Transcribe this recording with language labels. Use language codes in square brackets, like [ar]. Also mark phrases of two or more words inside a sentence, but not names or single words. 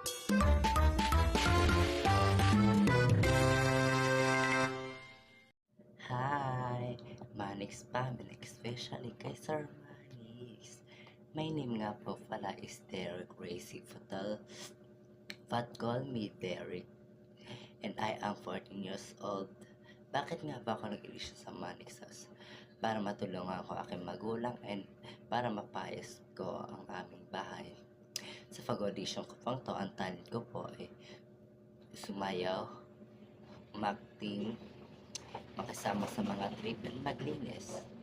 [tl] Hi, Manix family, especially kay Sir Manix. [en] My name [tl] nga po pala is Derek Racy Fatal, [en] but call me Derek, and I am 14 years old. [tl] Bakit nga ba ako nag-ilisyo sa [en] Manix House? [tl] Para matulungan ko aking magulang and para mapayos ko ang aming bahay. Sa pag-audition ko pang to, ang talent ko po ay sumayaw, acting, makasama sa mga trip and maglinis.